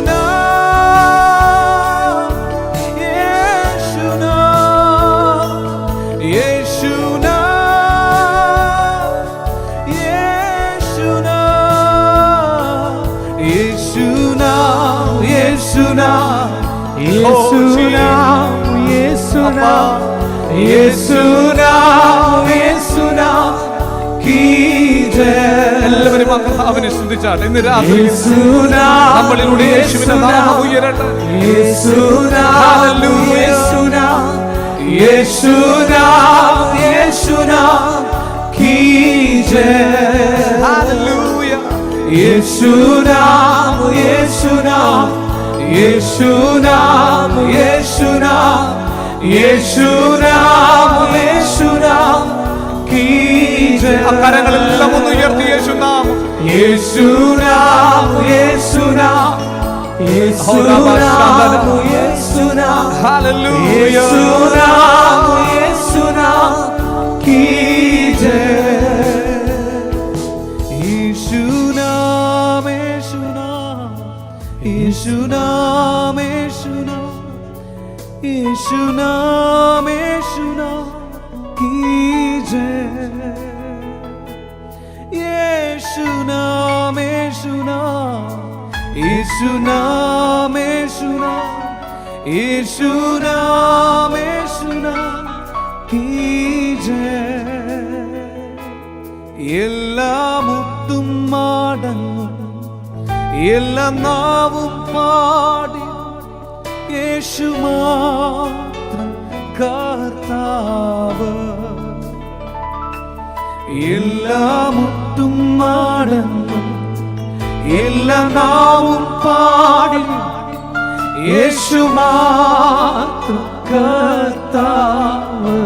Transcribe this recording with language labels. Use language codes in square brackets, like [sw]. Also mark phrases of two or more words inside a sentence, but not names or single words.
[hi] नाम, यीशु नाम, यीशु नाम, यीशु नाम, यीशु नाम, यीशु नाम, यीशु नाम, यीशु नाम, यीशु नाम, यीशु नाम की जय। [ml] എല്ലാവരും അവനെ സ്തുതിച്ചാട്ടെ. ഇന്ന് രാത്രി നമ്മളിലൂടെ യേശുവിന്റെ നാമം ഉയരട്ടെ. [hi] यीशु नाम, यीशु नाम, यीशु नाम, यीशु नाम की जय, हालेलुया। यीशु नाम, यीशु नाम, यीशु नाम, यीशु नाम, यीशु नाम, यीशु नाम की जय। [ml] അക്കരങ്ങളെല്ലാം ഒന്ന് ഉയർത്തി [hi] यीशु नाम, यीशु नाम, यीशु नाम, यीशु नाम, यीशु नाम, हालेलुया, यीशु नाम, यीशु नाम की जय। यीशु नाम, यीशु नाम, यीशु नाम, यीशु नाम, यीशु नाम, यीशु नाम की जय। यीशु नाम, यीशु नाम, यीशु नाम, यीशु नाम, यीशु नाम, यीशु नाम की जय। [ml] എല്ലാ മുട്ടും മടങ്ങും, എല്ലാ നാവും പാടി യേശു മാത്രം കർത്താവ്, എല്ലാ മുട്ടും മടങ്ങും, എല്ലാ നാവും പാടി യേശു മാത്രം കർത്താവ്.